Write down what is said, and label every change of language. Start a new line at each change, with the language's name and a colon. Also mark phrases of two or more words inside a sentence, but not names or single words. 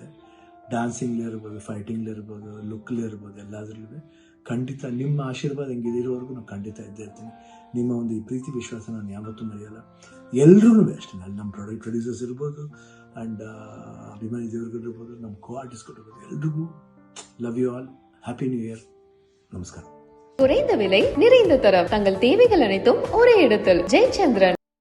Kannada: ಡ್ಯಾನ್ಸಿಂಗ್ಲಿ ಇರ್ಬೋದು, ಫೈಟಿಂಗ್ಲಿ ಇರ್ಬೋದು, ಲುಕ್ಲಿ ಇರ್ಬೋದು, ಎಲ್ಲದರಲ್ಲೂ ಖಂಡಿತ ನಿಮ್ಮ ಆಶೀರ್ವಾದ ಹೆಂಗಿದೆ ಇರೋವರೆಗೂ ನಾನು ಖಂಡಿತ ಇದ್ದೇ ಇರ್ತೀನಿ. ನಿಮ್ಮ ಒಂದು ಈ ಪ್ರೀತಿ ವಿಶ್ವಾಸ ನಾನು ಯಾವತ್ತೂ ಮರೆಯಲ್ಲ. ಎಲ್ರಿಗೂ ಅಷ್ಟೇ, ಅಲ್ಲಿ ನಮ್ಮ ಪ್ರೊಡ್ಯೂಸರ್ಸ್ ಇರ್ಬೋದು, ಆ್ಯಂಡ್ ಅಭಿಮಾನಿ ದೇವರುಗಳಿರ್ಬೋದು, ನಮ್ಮ ಕೋ ಆರ್ಟಿಸ್ಟ್ಗಳಿರ್ಬೋದು, ಎಲ್ರಿಗೂ
English: love you all. Happy New Year. ನಮಸ್ಕಾರ.
Tamil: குறைந்த விலை நிறைந்த தரம் தங்கள் தேவைகள் அனைத்தும் ஒரே இடத்தில் ஜெயச்சந்திரன்.